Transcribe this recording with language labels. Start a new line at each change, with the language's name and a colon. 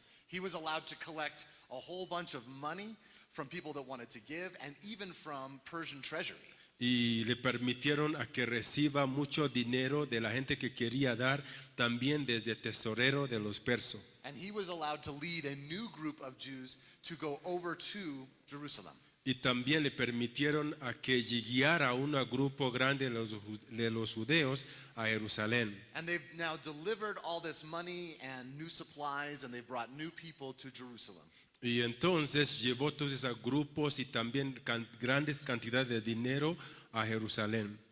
English: He was allowed to collect a whole bunch of money from people that wanted to give and even from Persian treasury.
Spanish: Y le permitieron a que reciba mucho dinero de la gente que quería dar, también desde tesorero de los persos.
English: And he was allowed to lead a new group of Jews to go over to Jerusalem.
Spanish: Y también le permitieron a que guiara un grupo grande de los judeos a Jerusalén.
English: And they've now delivered all this money and new supplies and they brought new people to Jerusalem.
Spanish: Y entonces llevó todos esos grupos y también grandes cantidades de dinero a Jerusalén.